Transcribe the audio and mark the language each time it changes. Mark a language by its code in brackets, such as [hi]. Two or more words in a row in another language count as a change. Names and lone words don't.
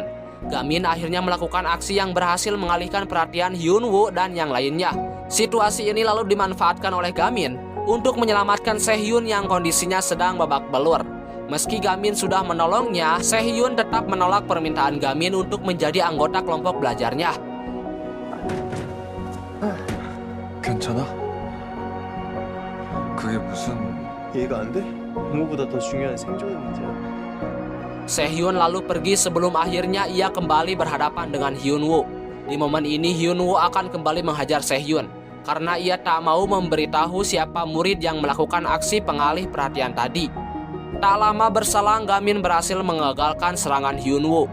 [id] Gamin akhirnya melakukan aksi yang berhasil mengalihkan perhatian Hyunwoo dan yang lainnya. Situasi ini lalu dimanfaatkan oleh Gamin untuk menyelamatkan Sehyun yang kondisinya sedang babak belur. Meski Gamin sudah menolongnya, Sehyun tetap menolak permintaan Gamin untuk menjadi anggota kelompok belajarnya. [ko] 괜찮아? 그게 무슨... 이해가 안 돼? 부모보다 더 중요한 생존의 문제야. [id] Sehyun lalu pergi sebelum akhirnya ia kembali berhadapan dengan Hyunwoo. Di momen ini Hyunwoo akan kembali menghajar Sehyun karena ia tak mau memberitahu siapa murid yang melakukan aksi pengalih perhatian tadi. Tak lama berselang Gamin berhasil mengagalkan serangan Hyunwoo.